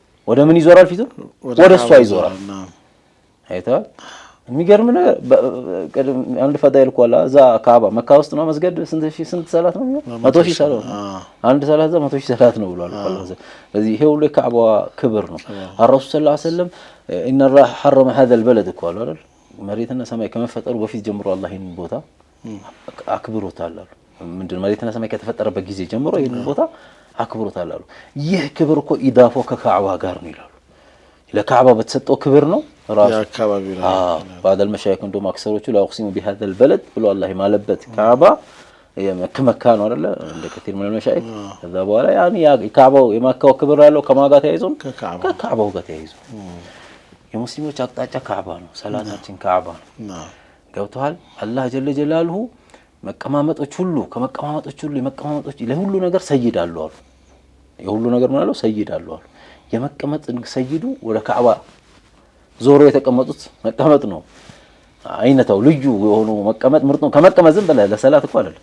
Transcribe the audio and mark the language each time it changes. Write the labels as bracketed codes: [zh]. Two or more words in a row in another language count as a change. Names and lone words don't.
[am] ወደ ምን ይዞራል ፊቱን ወደ እሷ ይዞራል አይተዋል የሚገርም ነገር አንድ ፈዳይል ቋላ እዛ ካባ መካ ውስጥ ነው መስገድ ስንት ሰላት ነው 100,000 ሰላት አንድ ሰላት 100,000 ሰላት ነው ብሏል አላህ ስለዚህ ይሄ ሁሉ የካባ ክብር ነው አረሱ [ar] صلى الله عليه وسلم ان الله حرم هذا البلد [am] ቋላ አይደል መሬትና ሰማይ ከመፈጠሩ በፊት ጀምሮ አላህ ይሄን ቦታ አክብሮታል አሉ ምንድነው መሬትና ሰማይ ከተፈጠረበት ጊዜ ጀምሮ ይሄን ቦታ አክብሮታል አሉ ይህ ክብር እኮ ኢዳፋው ከካዕባ ጋር ነው ይላሉ ለካዕባ በተሰጠው ክብር ነው ራሱ ያካባቢው ነው [ar] بعد المشايخ [am] እንደውም አክሰሮቹ [ar] لا اقسم بهذا البلد [am] ብሎ አላህ ማለበት ካዕባ የመካ ነው አይደለ እንደ ከቲር ምን المشايخ ከዛ በኋላ ያኒ ካዕባው የመካው ክብር ያለው ከማጋ ተያይዞ ከካዕባው ጋር ተያይዞ የሙስሊሞች አቅጣጫ ካዕባ ነው ሰላታችን ካዕባ ነው ገብቷል [ar] الله جل جلاله [am] መቀማመጦች ሁሉ ከመቀማመጦች ሁሉ የመቀማመጦች ለሁሉ ነገር ሰይድ አሉ አሉ የሁሉ ነገር ማለት ነው ሰይድ አሉ አሉ የመቀመጥ ሰይዱ ወደ ካዕባ ዞሮ የተቀመጡት መቀመጥ ነው አይነታው ልዩ የሆኑ መቀመጥ ምርጥ ነው ከመቀመጥ ዝም ብለህ ለሰላት እኮ አይደለም